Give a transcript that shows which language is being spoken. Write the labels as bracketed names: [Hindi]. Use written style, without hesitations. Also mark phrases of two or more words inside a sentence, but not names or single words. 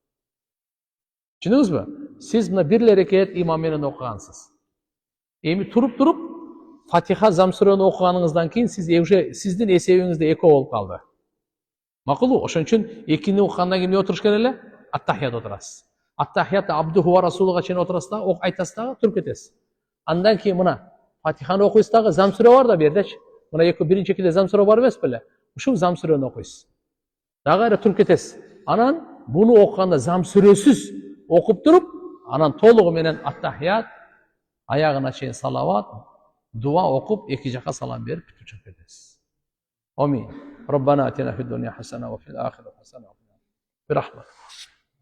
[Kyrgyz] Түшүндүңүзбү? Сиз мына бир эле рекет имам менен окугансыз. Эми туруп Фатиха зам сүрөнү окуганыңыздан кийин сиз уже сиздин эсебиңизде экөө болуп калды. Макулбу? Ошон үчүн экини окугандан кийин эмне отуруш керек эле? Аттахият отурасыз. Аттахият [Arabic] عبده ورسوله [Kyrgyz] чейин отурасыз дагы, айтасыз дагы, туруп кетесиз. Андан кийин мына Фатиханы окуйсуз дагы, зам сүрө бар да бу жердечи. Мына биринчи экиде зам сүрө бар эмес беле? Ушул зам сүрөнү окуйсуз. Дагы кайра туруп кетесиз. Анан буну окуганда зам сүрөсүз окуп туруп, анан толугу менен аттахият, аягына чейин салават, дуа окуп, эки жака салам берип бүтүп чыгып кетесиз. Амин. [Arabic] ربنا آتنا في الدنيا حسنة وفي الآخرة حسنة. [Kyrgyz] Бирахмат.